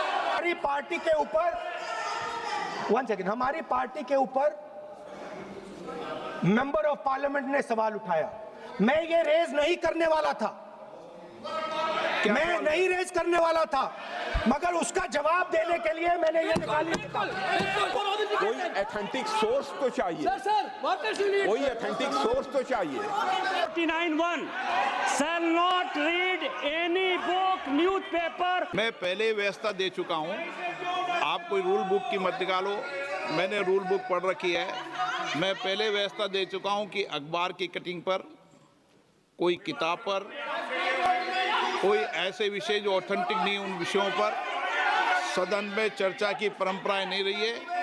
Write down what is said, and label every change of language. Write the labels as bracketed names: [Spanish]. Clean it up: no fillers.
[Hindi] हमारी पार्टी के ऊपर, वन सेकेंड, हमारी पार्टी के ऊपर मेंबर ऑफ पार्लियामेंट ने सवाल उठाया। मैं ये रेज नहीं करने वाला था, मैं नहीं रेज करने वाला था, मगर उसका जवाब देने के लिए मैंने ये निकाली। कोई ऑथेंटिक सोर्स तो चाहिए, कोई ऑथेंटिक सोर्स तो चाहिए। [English] 49(1) shall not read any book, newspaper। [Hindi] मैं पहले व्यवस्था दे चुका हूँ, आप कोई रूल बुक की मत निकालो, मैंने रूल बुक पढ़ रखी है। मैं पहले व्यवस्था दे चुका हूँ कि अखबार की कटिंग पर, कोई किताब पर, कोई ऐसे विषय जो ऑथेंटिक नहीं, उन विषयों पर सदन में चर्चा की परंपराएं नहीं रही है।